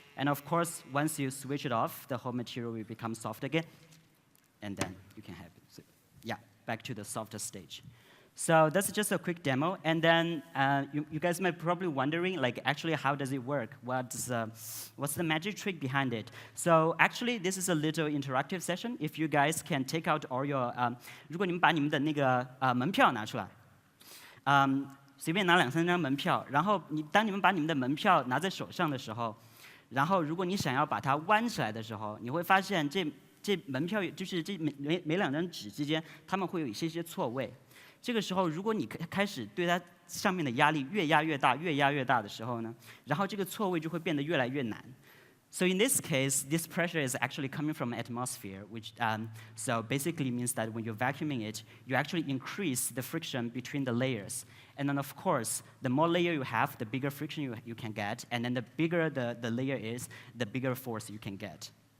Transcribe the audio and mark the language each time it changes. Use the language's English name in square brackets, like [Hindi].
[English] And of course, once you switch it off, the whole material will become soft again. And then you can have it. So, yeah, back to the softer stage. So that's just a quick demo. And then you guys might probably wondering, like, actually, how does it work? What's the magic trick behind it? So actually, this is a little interactive session. If you guys can take out all your [Chinese] 如果你们把你们的那个门票拿出来，随便拿2-3张门票，然后当你们把你们的门票拿在手上的时候，然后如果你想要把它弯起来的时候，你会发现这门票就是这每2张纸之间，它们会有一些错位。这个时候，如果你开始对它上面的压力越压越大，越压越大的时候呢，然后这个错位就会变得越来越难。 [English] So in this case, this pressure is actually coming from atmosphere, which so basically means that when you're vacuuming it, you actually increase the friction between the layers. And then, of course, the more layer you have, the bigger friction you can get. And then the bigger the layer is, the bigger force you can get.